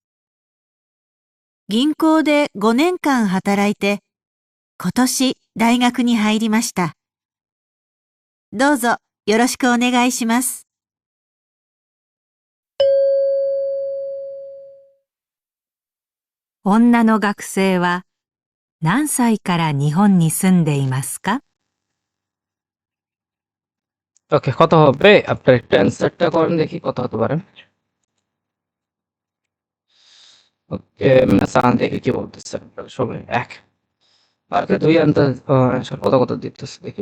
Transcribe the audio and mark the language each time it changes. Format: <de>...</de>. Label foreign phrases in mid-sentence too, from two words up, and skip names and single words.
<ja>銀行で5年間働いて今年大学に入りました。どうぞよろしくお願いします。女の学生は何歳から日本に住んでいますか？</ja> <bn>ওকে, কত হবে আপনার একটু অ্যান্সারটা করেন দেখি কত হতে পারে। ওকে, সান দেখি কি বলতেছে আপনারা সবাই। এক আর কে দুই অ্যান্সার কত কত দিতেছে দেখি।</bn>